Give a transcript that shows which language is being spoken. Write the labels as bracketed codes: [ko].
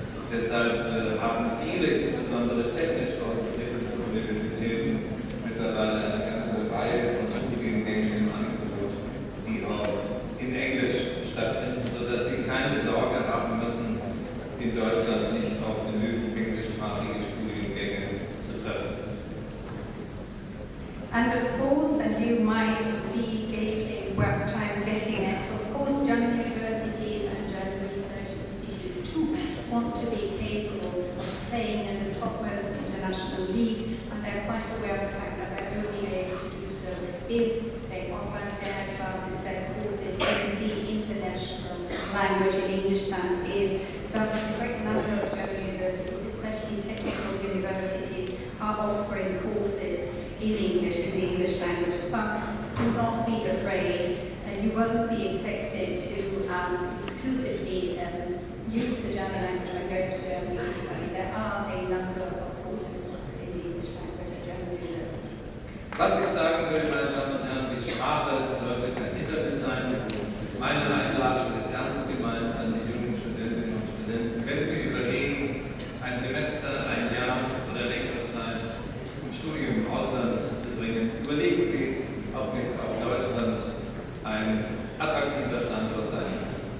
[de] Deshalb haben viele, insbesondere technisch ausgebildete Universitäten, mittlerweile eine ganze Reihe von Studiengängen im Angebot, die auch in Englisch stattfinden, sodass Sie keine Sorge haben müssen, in Deutschland nicht auf genügend englischsprachige Studiengänge zu treffen. [en] And of course, and you might be gauging what I'm getting at, of course, German universities and German research institutes too want to be capable of playing in the topmost international league, and they're quite aware of the fact that they're only able to do so if they offer their classes, their courses in the international language in English that is. Thus, a great number of German universities, especially technical universities, are offering courses in English, in the English language. Thus, do not be afraid, and you won't be expected to exclusively use the German language when going to Germany to study. There are a number of courses offered in the English language at German universities. [de] Was ich sagen will, meine Damen und Herren, die Sprache sollte kein Hindernis sein. Meine Einladung ist ernst gemeint an die jungen Studentinnen und Studenten. Wenn Sie überlegen, ein Semester, ein Jahr oder längere Zeit ein Studium im Ausland zu bringen, überlegen Sie, ob nicht auch Deutschland ein attraktiver Standort sein kann.